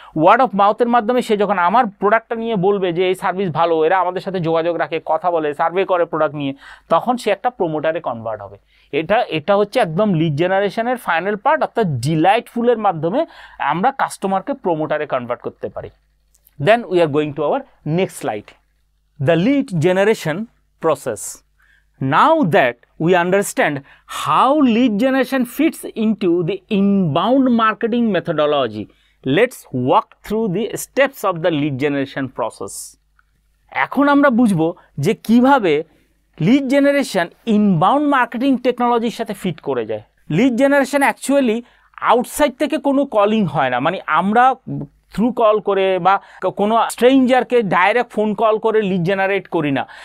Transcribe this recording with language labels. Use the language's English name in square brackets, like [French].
[Bangla] Word of মাউথের মাধ্যমে সে যখন আমার প্রোডাক্টটা নিয়ে বলবে যে এই সার্ভিস ভালো, এরা আমাদের সাথে যোগাযোগ রাখে, কথা বলে, সার্ভে করে প্রোডাক্ট নিয়ে, তখন সে একটা প্রোমোটারে কনভার্ট হবে। এটা হচ্ছে একদম লিড জেনারেশনের ফাইনাল পার্ট, অর্থাৎ ডিলাইটফুলের মাধ্যমে আমরা কাস্টমারকে প্রোমোটারে কনভার্ট করতে পারি। [English] Then we are going to our next slide, the lead generation process. Now that we understand how lead generation fits into the inbound marketing methodology, let's walk through the steps of the lead generation process. [Bangla] এখন আমরা বুঝবো যে কিভাবে lead generation inbound marketing টেকনোলজির সাথে fit করে যায়। Lead generation actually outside থেকে কোনো কলিং হয় না, মানে আমরা থ্রু কল করে বা কোনো স্ট্রেঞ্জারকে ডাইরেক্ট ফোন কল করে লিড জেনারেট করি না।